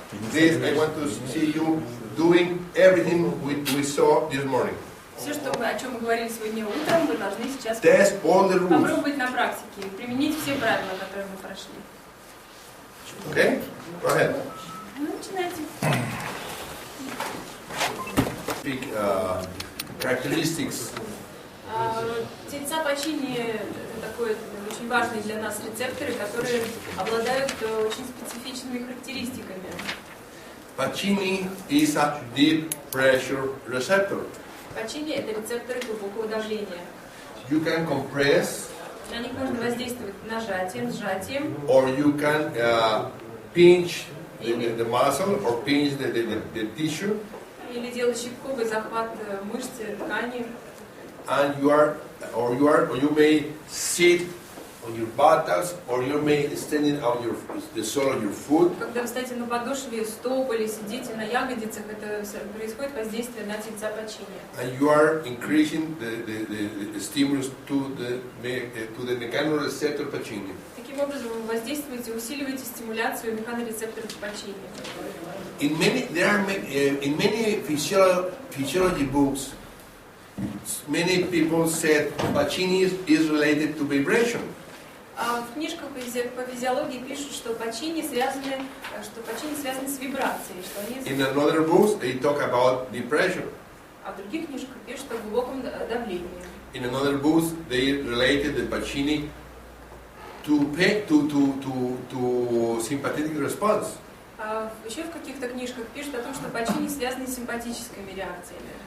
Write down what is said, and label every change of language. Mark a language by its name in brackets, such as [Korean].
[English] This I want to see you doing everything we saw this morning. [Russian] Все, о чем мы говорили сегодня утром, вы должны сейчас [English] Test all the rules. [Russian] попробовать на практике, применить все правила, которые мы прошли. [English] Okay? Go ahead. [Russian] Ну, начинайте. [English] Big characteristics. [Russian] Тельца Пачини — это такой очень важный для нас рецепторы, которые обладают очень специфичными характеристиками. [English] Pacini is a deep pressure receptor. [Russian] Пачини — это рецепторы глубокого давления. [English] You can compress, [Russian] На них можно воздействовать нажатием, сжатием, [English] or you can pinch the muscle, or pinch the tissue, [Russian] или делать щипковый захват мышцы, ткани. [English] and you may sit on your buttocks, or you may extend out the sole of your foot, [Russian] Когда вы стоите на подошве стоп или сидите на ягодицах, это происходит воздействие на тельца пачини. [English] and you are increasing the stimulus to the mechanoreceptor Pacini. [Russian] Таким образом, вы воздействуете, усиливаете стимуляцию механорецепторов пачини. [English] In many physiology books, many people said Pacini is related to vibration. [Russian] А в книжках по физиологии пишут, что пачини связаны с вибрацией, что они... [English] In another books, they talk about depression. [Russian] А в других книжках пишут о глубоком давлении. [English] In another books, they related the Pacini to sympathetic response. [Russian] А еще в каких-то книжках пишут о том, что пачини связаны с симпатическими реакциями.